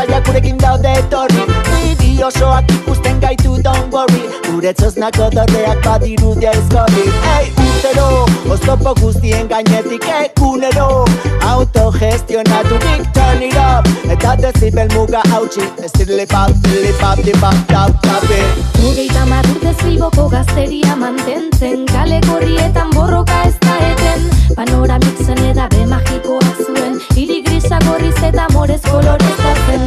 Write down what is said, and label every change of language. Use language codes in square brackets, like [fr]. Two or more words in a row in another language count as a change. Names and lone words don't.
[eu] gurekin daude etorri. Niri osoak ikusten gaitu [en] don't worry. [eu] Gure txosnako dorreak badirudia izkorri. Ei, urtero, oztopo guztien gainetik egunero autogestionaturik [en] turn it up. [eu] Eta dezibel muga hautsi. Estirlipap, tilipap, tipap, tap, tape. 30 urtez Bilboko gazteria mantentzen, kale gorrietan borroka ez da eten. Panoramik zen edabe magikoa zuen, hiri grisa gorriz eta morez kolorez zen.